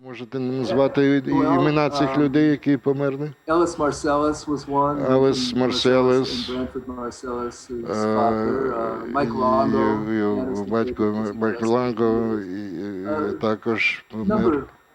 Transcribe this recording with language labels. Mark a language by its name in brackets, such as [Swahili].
[Ukrainian] Можете назвати імена цих людей, які померли? [English] Ellis Marcellus was one. Ellis Marcellus. Branford Marcellus, his father, Mike Longo. [Ukrainian] Його батько Майк Лонго також помер.